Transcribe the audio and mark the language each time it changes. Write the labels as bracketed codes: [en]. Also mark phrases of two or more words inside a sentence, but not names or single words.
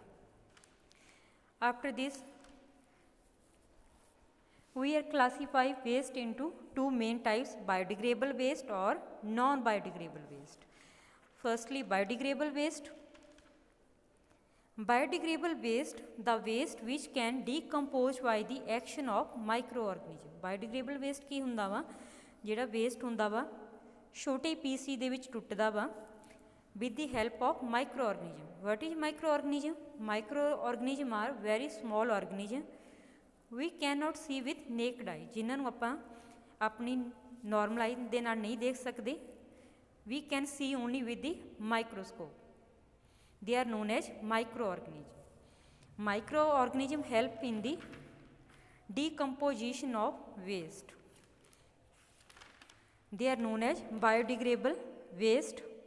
[en] After this, we are classify waste into two main types, biodegradable waste or non-biodegradable waste. Firstly, biodegradable waste. Biodegradable waste, the waste which can decompose by the action of microorganism. Biodegradable waste [pa] ਕੀ ਹੁੰਦਾ ਵਾ? ਜਿਹੜਾ ਵੇਸਟ ਹੁੰਦਾ ਵਾ ਛੋਟੇ ਪੀਸੀ ਦੇ ਵਿੱਚ ਟੁੱਟਦਾ ਵਾ [en] with the help of microorganism. What is microorganism? Microorganism are very small organism we cannot see with naked eye. [pa] ਜਿਨ੍ਹਾਂ ਨੂੰ ਆਪਾਂ ਆਪਣੀ [en] normal eye [pa] ਦੇ ਨਾਲ ਨਹੀਂ ਦੇਖ ਸਕਦੇ. [en] We can see only with the microscope. They are known as microorganism. Microorganism help in the decomposition of waste. They are known as biodegradable waste.